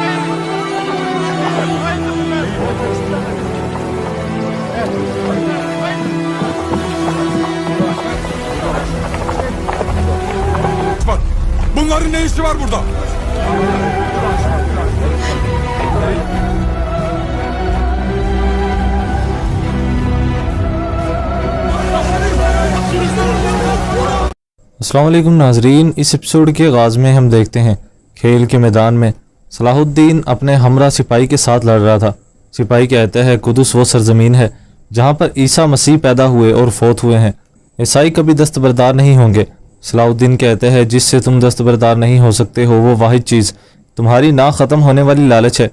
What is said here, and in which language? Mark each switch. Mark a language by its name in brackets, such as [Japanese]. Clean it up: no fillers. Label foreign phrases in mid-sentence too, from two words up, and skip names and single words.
[Turkish] Bak, bunların ne işi var burada? [Urdu] السلام علیکم ناظرین. اس ایپیسوڈ کے آغاز میں ہم دیکھتے ہیں کھیل کے میدان میں صلاح الدین اپنے ہمراہ سپاہی کے ساتھ لڑ رہا تھا. سپاہی کہتا ہے قدس وہ سرزمین ہے جہاں پر عیسیٰ مسیح پیدا ہوئے اور فوت ہوئے ہیں. عیسائی کبھی دستبردار نہیں ہوں گے۔ صلاح الدین کہتے ہیں جس سے تم دستبردار نہیں ہو سکتے ہو وہ واحد چیز تمہاری نہ ختم ہونے والی لالچ ہے.